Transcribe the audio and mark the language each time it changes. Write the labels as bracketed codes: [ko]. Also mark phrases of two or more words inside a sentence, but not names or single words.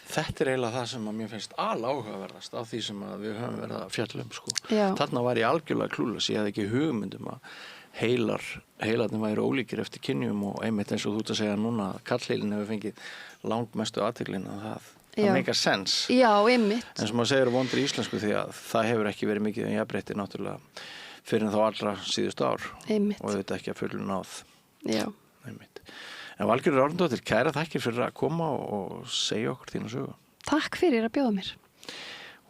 [is] Þetta eiginlega það sem að mér finnst aláhugaverðast af því sem að við höfum verið að fjalla sko. Þarna var ég algjörlega klúlaus, ég hafði ekki hugmyndum að heilarnir væri ólíkir eftir kynjum og einmitt eins og þú ert að segja núna að karlheilin hefur fengið langmestu athygline að það [en] make a sense. [is] Já, einmitt. En sem maður segir vondur í íslensku því að það hefur ekki verið mikið jafnrétti náttúrulega fyrir þá allra síðustu ár. Einmitt. Og þetta ekki að fullu náð. Já. Einmitt. En Valgerður Árnadóttir, kæra þakkir fyrir að koma og segja okkur þína sögu. Takk fyrir að bjóða mér.